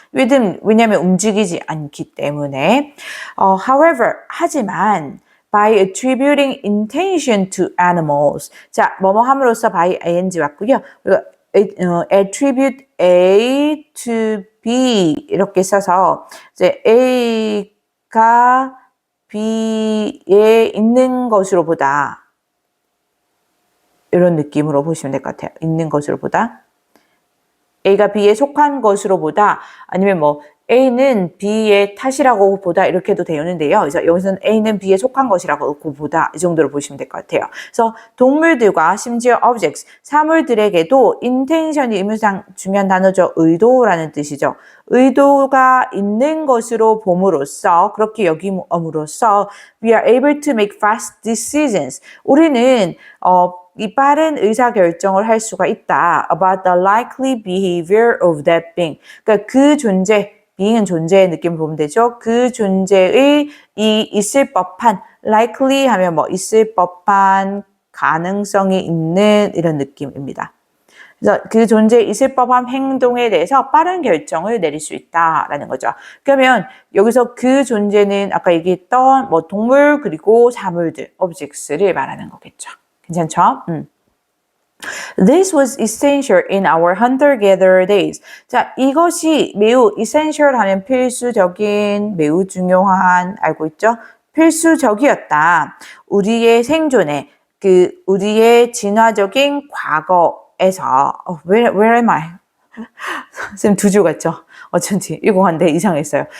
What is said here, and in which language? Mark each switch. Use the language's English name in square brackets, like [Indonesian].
[Korean] 왜냐하면 움직이지 않기 때문에. [English] However, [Korean] 하지만 [English] by attributing intention to animals. [Korean] 자, 뭐뭐 함으로써 by ing 왔고요. attribute A to B 이렇게 써서 이제 A가 B에 있는 것으로 보다. 이런 느낌으로 보시면 될 것 같아요. 있는 것으로 보다. A가 B에 속한 것으로 보다 아니면 A는 B의 탓이라고 보다 이렇게 해도 되는데요. 그래서 여기서는 A는 B에 속한 것이라고 보다 이 정도로 보시면 될 것 같아요. 그래서 동물들과 심지어 objects, 사물들에게도 intention이 의미상 중요한 단어죠. 의도라는 뜻이죠. 의도가 있는 것으로 봄으로써 그렇게 여김으로써 [English] we are able to make fast decisions. [Korean] 우리는 이 빠른 의사결정을 할 수가 있다. [English] About the likely behavior of that being. [Korean] 그러니까 그 존재, being은 존재의 느낌을 보면 되죠. 그 존재의 이 있을 법한, likely 하면 뭐 있을 법한 가능성이 있는 이런 느낌입니다. 그래서 그 존재에 있을 법한 행동에 대해서 빠른 결정을 내릴 수 있다라는 거죠. 그러면 여기서 그 존재는 아까 얘기했던 뭐 동물 그리고 사물들, objects를 말하는 거겠죠. 괜찮죠? [English] This was essential in our hunter-gatherer days. [Korean] 자, 이것이 매우 essential 하면 필수적인, 매우 중요한, 알고 있죠? 필수적이었다. 우리의 생존에, 우리의 진화적인 과거에서, [English] where am I? [Korean] 선생님 두 줄 같죠? 어쩐지 읽어봤는데 이상했어요.